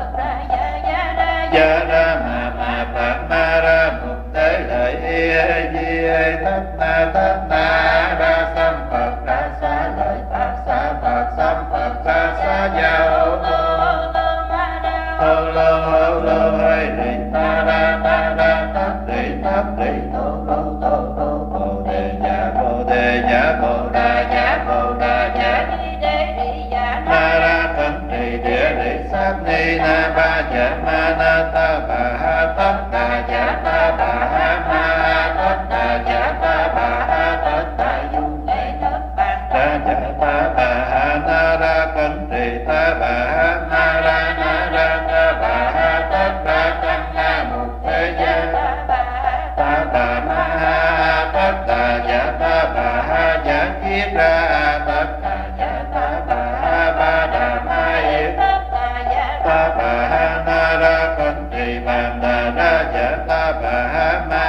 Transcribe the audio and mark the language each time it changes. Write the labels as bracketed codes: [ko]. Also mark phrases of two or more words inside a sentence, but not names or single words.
[vi] gia ra ma phật ma ra mục tế lợi y di thất na ra sam phật ra xá lợi phật sam phật ra xá gia hô lô hay đi ta ra tát đi thô bồ đề dạ bồ đà dạ ma ra thân trì địa lý sát ni na ba dạ ma na ta bà ha tất đà dạ ta bà ha ma tất đà dạ ta bà ha tất đà dung ra dạ ta bà ha na ra thân trì ta bà ha ma ra na ra ta bà ha tất ra tăng na mục thế gia ta bà ma ha tất đà dạ ta bà ha dạ kiếp ra tất đà dạ ta bà ha ba đà ma yết ta bà ha na ra con trì bàn đà ra dạ ta bà ha